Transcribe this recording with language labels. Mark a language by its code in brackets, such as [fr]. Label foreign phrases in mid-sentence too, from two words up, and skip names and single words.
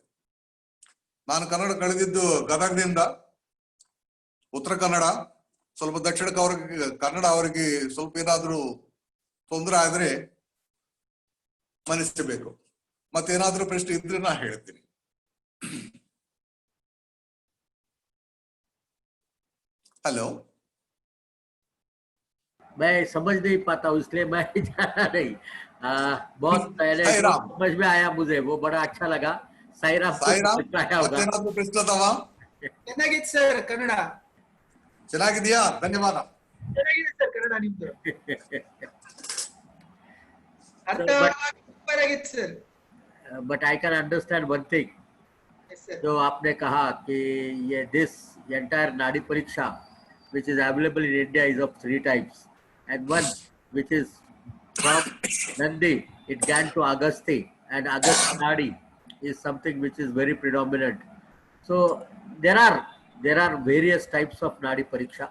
[kn] ನಾನು ಕನ್ನಡ ಕಳೆದಿದ್ದು ಗದಗದಿಂದ, ಉತ್ತರ ಕನ್ನಡ, ಸ್ವಲ್ಪ ದಕ್ಷಿಣ ಕನ್ನಡ ಅವರಿಗೆ ಸ್ವಲ್ಪ ಏನಾದ್ರೂ ತೊಂದರೆ ಆದ್ರೆ ಮನ್ನಿಸಬೇಕು. ಮತ್ತೇನಾದ್ರೂ ಪ್ರಶ್ನೆ ಇದ್ರೆ ನಾ ಹೇಳ್ತೀನಿ. [hi] हेलो, मैं समझ नहीं पाता हूँ इसलिए मैं जाना नहीं। बहुत पहले समझ में आया मुझे, वो बड़ा अच्छा लगा। साईराम होगा। ಮತ್ತೇನಾದ್ರೂ ಪ್ರಶ್ನೆ ಅದಾವ? ಚೆನ್ನಾಗಿತ್ತು ಸರ್ ಕನ್ನಡ. ಚೆನ್ನಾಗಿದೆಯಾ? ಧನ್ಯವಾದ. ಚೆನ್ನಾಗಿದೆ ಸರ್ ಕನ್ನಡ ನಿಮ್ದು. ಅರ್ಥ ಸೂಪರ್ ಆಗಿತ್ತು ಸರ್. [en] But I can understand one thing. [hi] जो आपने कहा कि ये [en] this entire [hi] नाड़ी परीक्षा [en] which is available in India is of 3 types, and one which is from Nandi, it can to Agasti, and Agasti Nadi is something [hi] which is very predominant. [en] So there are various types of Nadi Pariksha.